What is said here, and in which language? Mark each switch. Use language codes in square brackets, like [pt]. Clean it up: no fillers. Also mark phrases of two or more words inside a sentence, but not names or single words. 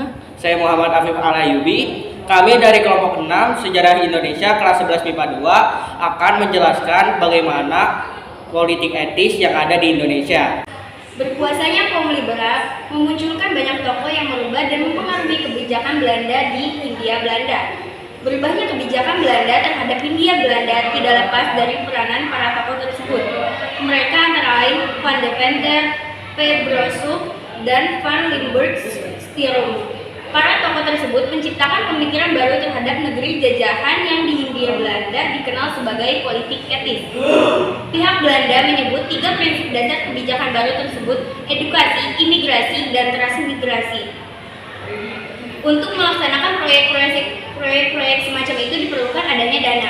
[id] Saya Muhammad Afif Alayubi. Kami dari kelompok 6 Sejarah Indonesia kelas 11 MIPA 2 akan menjelaskan bagaimana politik etis yang ada di Indonesia. Berkuasanya kaum liberal memunculkan banyak tokoh yang merubah dan mempengaruhi kebijakan Belanda di Hindia Belanda. Berubahnya kebijakan Belanda terhadap Hindia Belanda tidak lepas dari peranan para tokoh tersebut. Mereka antara lain Van de Venter, P. Brossuk, dan Van Limburg-Stirum. Para tokoh tersebut menciptakan pemikiran baru terhadap negeri jajahan yang di Hindia Belanda dikenal sebagai politik etis. Pihak Belanda menyebut 3 prinsip dasar kebijakan baru tersebut: edukasi, imigrasi, dan transmigrasi. Untuk melaksanakan proyek-proyek semacam itu diperlukan adanya dana.